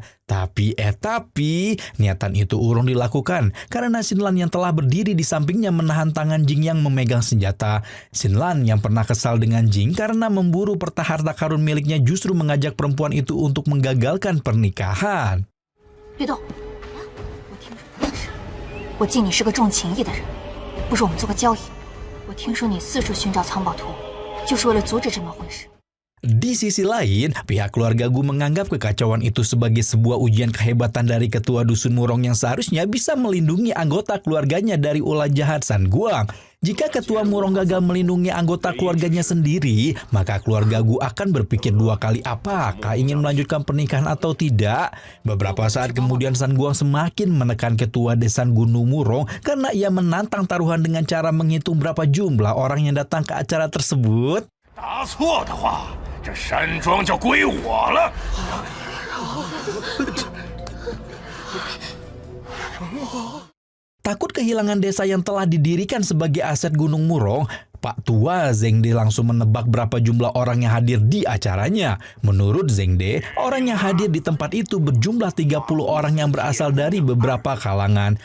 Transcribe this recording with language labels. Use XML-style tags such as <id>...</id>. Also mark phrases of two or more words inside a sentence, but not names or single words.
<id>Tapi niatan itu urung dilakukan karena Xinlan yang telah berdiri di sampingnya menahan tangan Jing yang memegang senjata. Xinlan yang pernah kesal dengan Jing karena memburu peta harta karun miliknya justru mengajak perempuan itu untuk menggagalkan pernikahan.</id> <zh>别动！我敬你是个重情义的人，不如我们做个交易。我听说你四处寻找藏宝图，就是为了阻止这门婚事。</zh> <id>Di sisi lain, pihak keluarga Gu menganggap kekacauan itu sebagai sebuah ujian kehebatan dari ketua dusun Murong yang seharusnya bisa melindungi anggota keluarganya dari ulah jahat San Guang. Jika ketua Murong gagal melindungi anggota keluarganya sendiri, maka keluarga Gu akan berpikir dua kali apakah ingin melanjutkan pernikahan atau tidak. Beberapa saat kemudian San Guang semakin menekan ketua desan Gunung Murong karena ia menantang taruhan dengan cara menghitung berapa jumlah orang yang datang ke acara tersebut.</id> <zh>答错的话，这山庄就归我了。</zh> <id>Takut kehilangan desa yang telah didirikan sebagai aset Gunung Murong, Pak Tua Zheng De langsung menebak berapa jumlah orang yang hadir di acaranya. Menurut Zheng De, orang yang hadir di tempat itu berjumlah 30 orang yang berasal dari beberapa kalangan.</id>